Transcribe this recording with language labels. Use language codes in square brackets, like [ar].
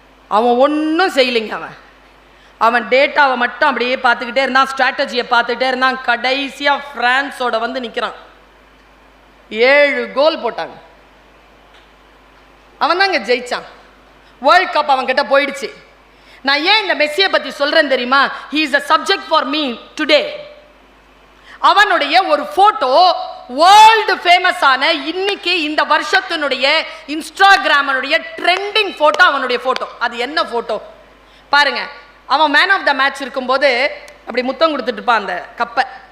[ta] அவன் ஒன்றும் செய்யலைங்க. அவன் டேட்டாவை மட்டும் அப்படியே பார்த்துக்கிட்டே இருந்தான், ஸ்ட்ராட்டஜியை பார்த்துக்கிட்டே இருந்தான். கடைசியா பிரான்ஸோட வந்து நிற்கிறான். 7 கோல் போட்டாங்க. அவன் தாங்க ஜெயிச்சான். வேர்ல்ட் கப் அவன் கிட்ட போயிடுச்சு. நான் ஏன் இந்த மெஸ்ஸியை பத்தி சொல்றேன் தெரியுமா? [en] he is a subject for me today. [ta] அவனுடைய ஒரு போட்டோ வேர்ல்டு ஃபேமஸ் ஆன இன்னைக்கு இந்த வருஷத்தினுடைய இன்ஸ்டாகிராமனுடைய ட்ரெண்டிங் போட்டோ அவனுடைய போட்டோ. அது என்ன போட்டோ பாருங்க. அவன் மேன் ஆஃப் த மேட்ச் இருக்கும்போது அப்படி முத்தம் கொடுத்துட்டு இருப்பான் அந்த கப்பை.